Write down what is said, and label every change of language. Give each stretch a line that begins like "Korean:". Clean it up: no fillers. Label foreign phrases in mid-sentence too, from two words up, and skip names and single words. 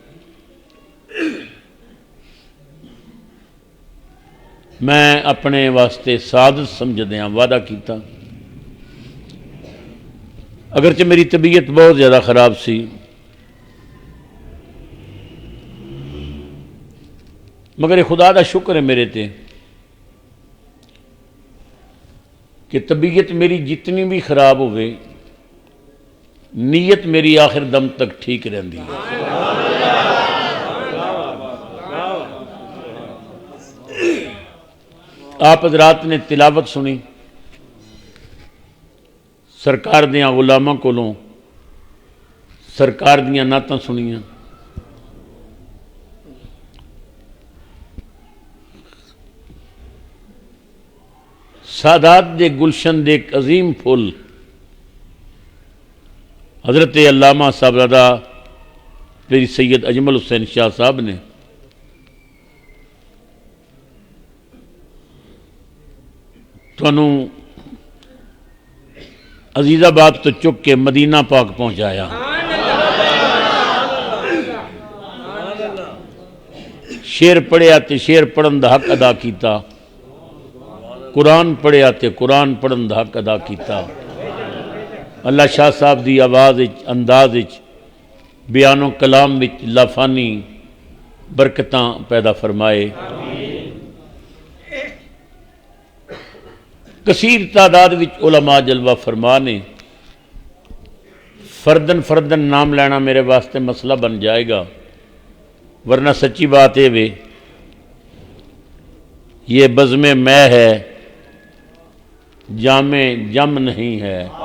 Punjabi: میں اپنے واسطے سعادت سمجھدیاں وعدہ کیتا، اگرچہ میری طبیعت بہت زیادہ خراب سی، مگر یہ خدا دا شکر ہے میرے تے کہ طبیعت میری جتنی بھی خراب ہوئے نیت میری آخر دم تک ٹھیک رہندی ہے.
Urdu: آپ حضرات نے تلاوت سنی،
Punjabi: سرکار دیاں غلاماں کولوں سرکار دیاں نعتاں سنیاں. سادات دے گلشن دے ایک عظیم پھول حضرت علامہ صاحبزادہ پیر سید اجمل حسین شاہ صاحب نے تھانوں عزیز آباد تو چک کے مدینہ پاک پہنچایا. شعر پڑھیا تے شعر پڑھن دا حق ادا کیتا، قرآن پڑھیا تے قرآن پڑھن دا حق ادا کیتا. اللہ شاہ صاحب دی آواز وچ انداز وچ بیان و کلام وچ لافانی برکتاں پیدا فرمائے. کثیر تعداد وچ علماء جلوہ فرما نے.
Urdu: فردن نام لینا میرے واسطے مسئلہ بن جائے گا، ورنہ سچی بات ہے وے یہ بزم میں ہے جام جم نہیں ہے.